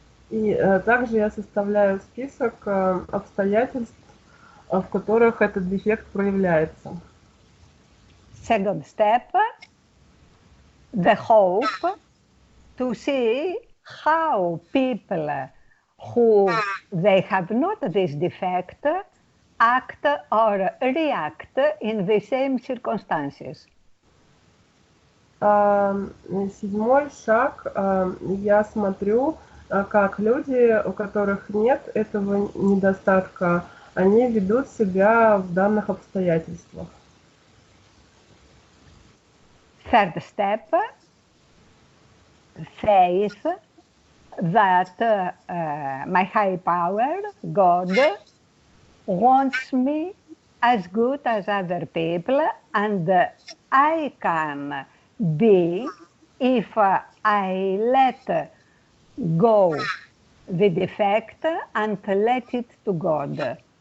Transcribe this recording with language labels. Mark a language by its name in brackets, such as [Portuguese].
[Russian] И также я составляю список обстоятельств, в которых этот дефект проявляется. [English] Second step, the hope to see how people who they have not this defect act or react in the same circumstances. [Russian] 7-й шаг, я смотрю, как люди, у которых нет этого недостатка, они ведут себя в данных обстоятельствах. [English] Third step says that my high power, God, wants me as good as other people, and I can be if I let go the defect and let it to God.